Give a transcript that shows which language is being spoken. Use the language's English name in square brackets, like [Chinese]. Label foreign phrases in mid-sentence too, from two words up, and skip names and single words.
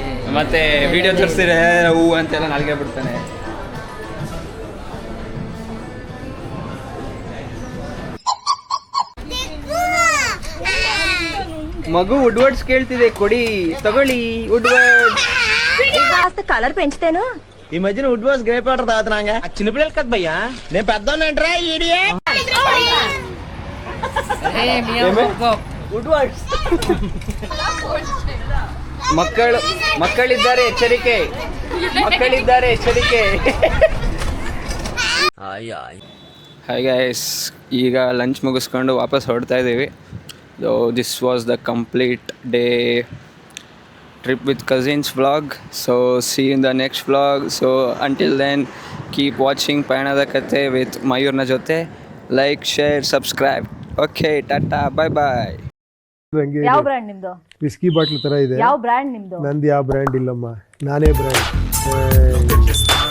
[Kannada] ಮತ್ತೆ ವಿಡಿಯೋ ತೋರಿಸ್ತೀರ ಹೂ ಅಂತೆಲ್ಲ ನಾಲ್ಗೆ ಬಿಡ್ತಾನೆ. ಮಗು ವುಡ್ವರ್ಡ್ಸ್ ಕೇಳ್ತಿದೆ, ಕೊಡಿ, ತಗೊಳ್ಳಿ ವುಡ್ವರ್ಡ್ಸ್. [Telugu] కలర్ పెంచుతాను. ఈ మధ్యన వుడ్ వాస్ [English] gripe water [Telugu] తాగుతున్నాగా. చిన్నపిల్లలు కదా భయ్యా, నేను పెద్దోన్నంటరా ఈడియే. వుడ్వర్డ్స్ [Kannada] ಮಕ್ಕಳಿದ್ದಾರೆ ಎಚ್ಚರಿಕೆ. [English] hi guys, [Kannada] ಈಗ ಲಂಚ್ ಮುಗಿಸ್ಕೊಂಡು ವಾಪಸ್ ಹೊರಡ್ತಾ ಇದ್ದೀವಿ. [English] So this was the complete day trip with cousins vlog. So see you in the next vlog. So until then, keep watching Payanada Kathe with Mayur na Jote. Like, share, subscribe. okay tata bye bye. [Kannada] ಯಾವ ಬ್ರ್ಯಾಂಡ್ ನಿಮ್ದು? [English] whisky bottle [Kannada] ತರ ಇದೆ. ಯಾವ ಬ್ರ್ಯಾಂಡ್ ನಿಮ್ದು? ನಂದು ಯಾವ ಬ್ರ್ಯಾಂಡ್ ಇಲ್ಲಮ್ಮ, ನಾನೇ ಬ್ರ್ಯಾಂಡ್.